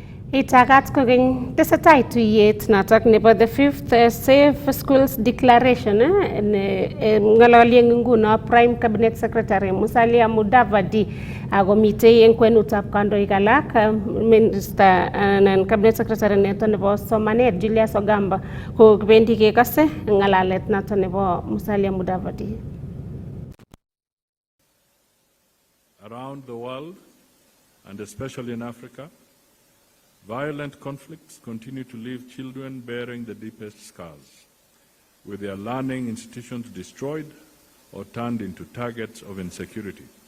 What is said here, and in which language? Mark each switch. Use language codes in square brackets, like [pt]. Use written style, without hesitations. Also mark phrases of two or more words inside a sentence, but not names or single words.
[kln] Itagat kogeny tesetai tuyet notok nebo [en] the fifth [kln] Safe Schools Declaration ng'ololi eng nguno [en] Prime Cabinet Secretary [kln] Musalia Mudavadi ako mitei eng kwenutab kandoik alak Minister anan [en] Cabinet Secretary [kln] neto nebo somanet Julius Ogamba ko kibendi kekose ng'alalet noto nebo Musalia Mudavadi. [en] Around the world and especially in Africa, violent conflicts continue to leave children bearing the deepest scars, with their learning institutions destroyed or turned into targets of insecurity.